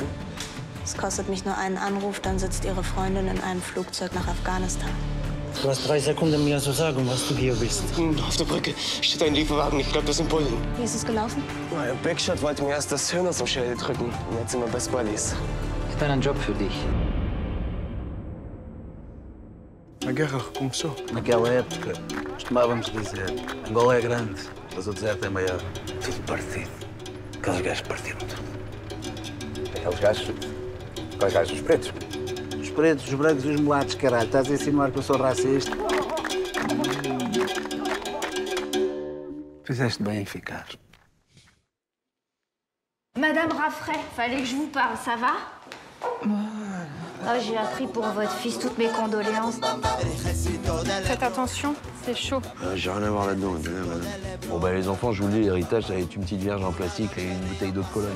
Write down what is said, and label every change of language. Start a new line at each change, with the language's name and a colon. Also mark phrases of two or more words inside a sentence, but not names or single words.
German: Es kostet mich nur einen Anruf, dann sitzt Ihre Freundin in einem Flugzeug nach Afghanistan. Du hast 3 Sekunden, mir zu sagen, was du hier bist. Auf der Brücke steht ein Lieferwagen. Ich glaube, das sind Bullen. Wie ist es gelaufen? Backshot wollte mir erst das Hirn aus dem Schädel drücken. Und jetzt sind wir
English: Best Buddies.
German: Ich habe einen Job für dich.
Portuguese: A guerra começou. Naquela época, costumávamos dizer: Angola é grande, mas o deserto é maior. Tudo parecido. Aqueles gajos partiram tudo. Aqueles gajos? Quais gajos? Os pretos? Os pretos, os brancos e os mulatos, caralho. Estás a insinuar que eu sou racista? Fizeste bem em ficar.
French: Madame Raffray, fallait que je vous parle, ça va? J'ai appris pour votre fils toutes mes condoléances. Faites attention, c'est chaud. J'ai rien à voir là-dedans, madame. Bon, les enfants, je vous le dis, l'héritage, ça va être une petite vierge en plastique et une bouteille d'eau de Cologne.